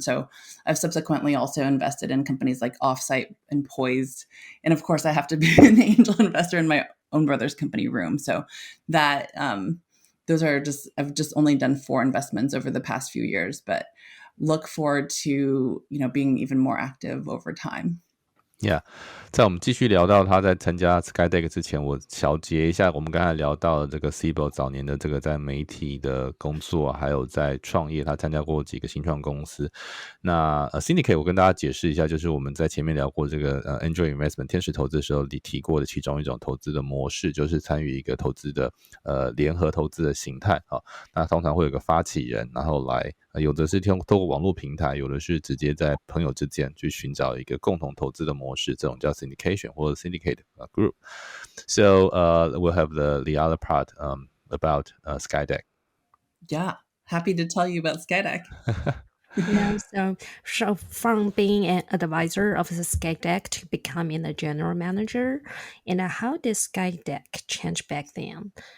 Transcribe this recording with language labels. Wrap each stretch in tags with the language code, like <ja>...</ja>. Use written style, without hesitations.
<en>So I've subsequently also invested in companies like Offsite and Poised. And of course, I have to be an angel investor in my own brother's company, Room. So that those are I've just only done 4 investments over the past few years, but look forward to, being even more active over time.</en> <zh>Yeah， 在我们继续聊到他在参加 SkyDeck 之前，我小结一下我们刚才聊到的这个 Sibyl 早年的这个在媒体的工作，还有在创业，他参加过几个新创公司。那Syndicate 我跟大家解释一下，就是我们在前面聊过这个Angel Investment 天使投资的时候提过的其中一种投资的模式，就是参与一个投资的联合投资的形态。那通常会有个发起人，然后来有的是透过网络平台，有的是直接在朋友之间去寻找一个共同投资的模式，这种叫 syndication 或者 syndicate group.</zh> <en>So we'll have the other part about SkyDeck. Yeah, happy to tell you about SkyDeck. Yeah, so from being an advisor of the SkyDeck to becoming the general manager, and how did SkyDeck change back then?</en>